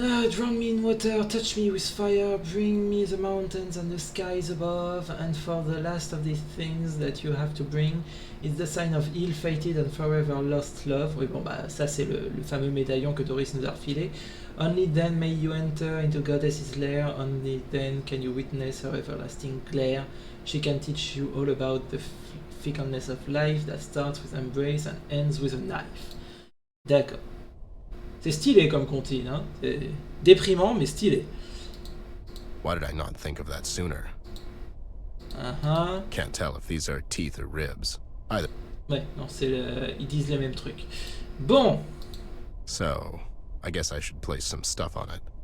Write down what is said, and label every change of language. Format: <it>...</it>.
<en>Drown me in water, touch me with fire, bring me the mountains and the skies above, and for the last of these things that you have to bring, it's the sign of ill fated and forever lost love.</en> <fr>Oui, bon, bah, ça c'est le fameux médaillon que Doris nous a refilé.</fr> <en>Only then may you enter into Goddess's lair, only then can you witness her everlasting glare. She can teach you all about the fickleness of life that starts with embrace and ends with a knife.</en> <fr>D'accord. C'est stylé comme comptine, hein. C'est déprimant, mais stylé.</fr> <en>Why did I not think of that sooner? Uh-huh. Can't tell if these are teeth or ribs. Either.</en> <fr>Ouais, non, ils disent les mêmes trucs. Bon.</fr> <en>So, I guess I should place some stuff on it.</en>